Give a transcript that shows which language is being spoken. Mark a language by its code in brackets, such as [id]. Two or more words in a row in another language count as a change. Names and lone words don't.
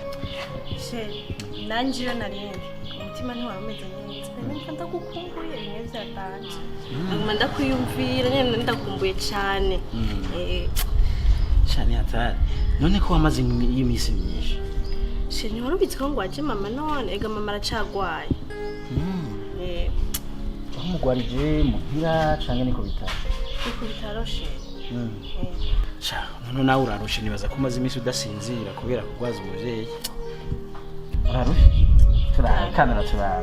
[rn] Nanje iyo narindi umutima ntiwari umeze neza numva ndagukumbuye bimwe byatanje nguma ndakwiyumvira nyine ndakumbuye cyane cyane hatari none ko wamaze iyo minsi myinshi ntiwari ubizi ko ngo waje mama none ega mama aracagwaye aho umugwarije muhira canke niko bitaro none nawe urarushe nibaza ko umaze iminsi udasinzira kubera kugwaza umuvyeyi urarushe turakana turana